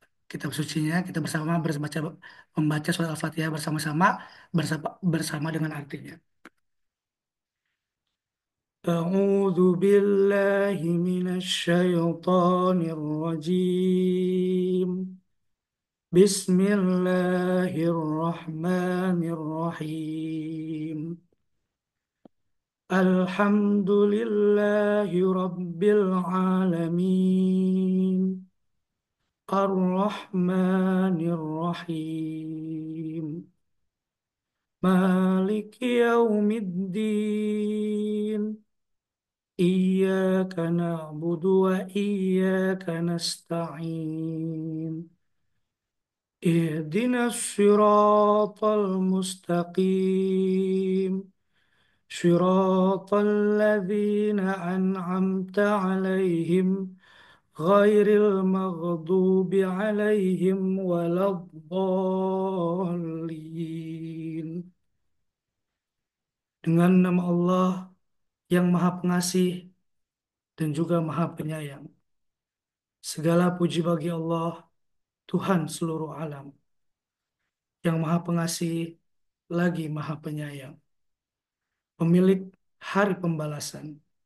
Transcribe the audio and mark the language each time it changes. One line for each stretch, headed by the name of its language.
Indonesian: kitab sucinya, kita bersama berbaca membaca surat Al-Fatihah bersama-sama bersama dengan artinya.
Arabic: أعوذ بالله من الشيطان الرجيم بسم الله الرحمن الرحيم الحمد لله رب العالمين الرحمن الرحيم مالك يوم الدين إياك نعبد وإياك نستعين اهدنا الصراط المستقيم صراط الذين أنعمت عليهم غير المغضوب عليهم ولا الضالين.
Indonesian: Dengan nama Allah yang Maha Pengasih dan juga Maha Penyayang. Segala puji bagi Allah, Tuhan seluruh alam, yang Maha Pengasih lagi Maha Penyayang, pemilik hari pembalasan.